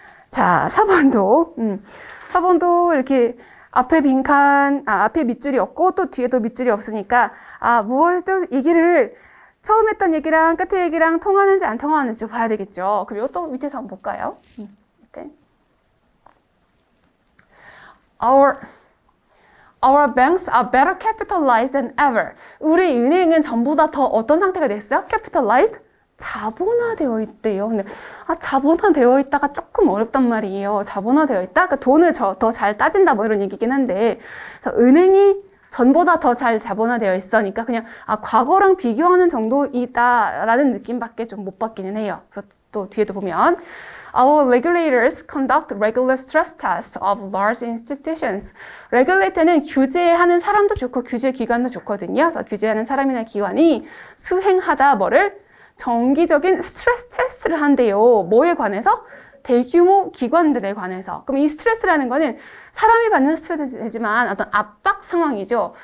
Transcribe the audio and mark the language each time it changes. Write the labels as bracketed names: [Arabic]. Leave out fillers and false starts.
[Korean] 자, 4번도 이렇게 앞에 빈칸, 앞에 밑줄이 없고 또 뒤에도 밑줄이 없으니까 무엇도 얘기를 처음 했던 얘기랑 끝에 얘기랑 통하는지 안 통하는지 봐야 되겠죠. 그리고 또 밑에서 한번 볼까요? 이렇게. [English] Our banks are better capitalized than ever. [Korean] 우리 은행은 전보다 더 어떤 상태가 됐어요? Capitalized? 자본화되어 있대요. 근데 자본화되어 있다가 조금 어렵단 말이에요. 자본화되어 있다? 그러니까 돈을 더 잘 따진다 뭐 이런 얘기긴 한데 그래서 은행이 전보다 더 잘 자본화되어 있으니까 그냥 과거랑 비교하는 정도이다라는 느낌밖에 좀 못 받기는 해요. 그래서 또 뒤에도 보면 [English] Our regulators conduct regular stress tests of large institutions. [Korean] regulator는 규제하는 사람도 좋고 규제 기관도 좋거든요. 그래서 규제하는 사람이나 기관이 수행하다 뭐를 정기적인 스트레스 테스트를 한대요. 뭐에 관해서? 대규모 기관들에 관해서. 그럼 이 스트레스라는 거는 사람이 받는 스트레스지만 어떤 압박 상황이죠.